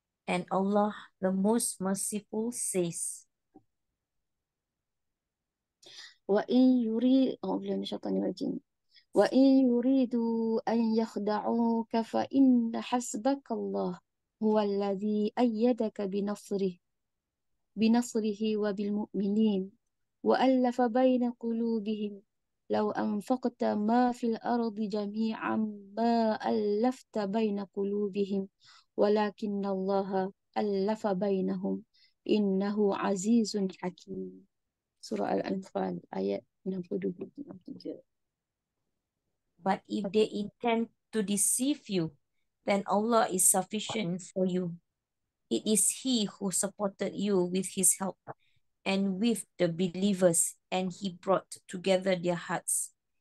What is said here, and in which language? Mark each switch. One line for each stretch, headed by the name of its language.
English: And Allah, the most merciful, says,
Arabic: وَإِنْ يُرِيدُ أعوذ بالله من الشيطان الرجيم وَإِنْ يُرِيدُوا أَنْ يَخْدَعُوكَ فَإِنَّ حَسْبَكَ اللَّهُ هُوَ الَّذِي أَيَّدَكَ بنصره وبالمؤمنين وألف بين قلوبهم لو أنفقت ما في الأرض جميعا ما ألفت بين قلوبهم ولكن الله ألف بينهم إنه عزيز حكيم. Surah Al-Anfal ayat 62-63.
English: but if they intend to deceive you, then Allah is sufficient for you. It is He who supported you with His help and with the believers, and He brought together their hearts.